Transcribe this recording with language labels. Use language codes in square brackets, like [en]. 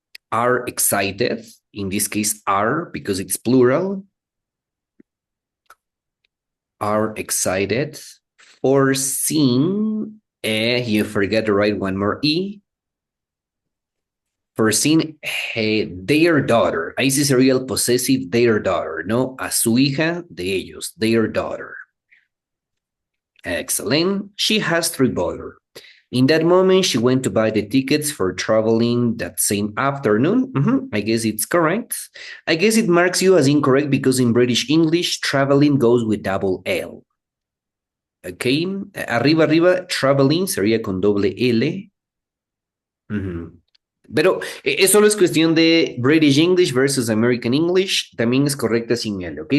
[en] Are excited. In this case, are because it's plural. Are excited for seeing. You forget to write one more E. For seeing their daughter. [es] Ahí sí sería el possessive their daughter, ¿no? A su hija de ellos, their daughter. Excellent. [en] She has 3 boilers. In that moment, she went to buy the tickets for traveling that same afternoon. I guess it's correct. I guess it marks you as incorrect because in British English, traveling goes with double L. Okay. [es] Arriba, traveling sería con doble L. Pero es solo es cuestión de British English versus American English. También es correcta sin L, ¿ok?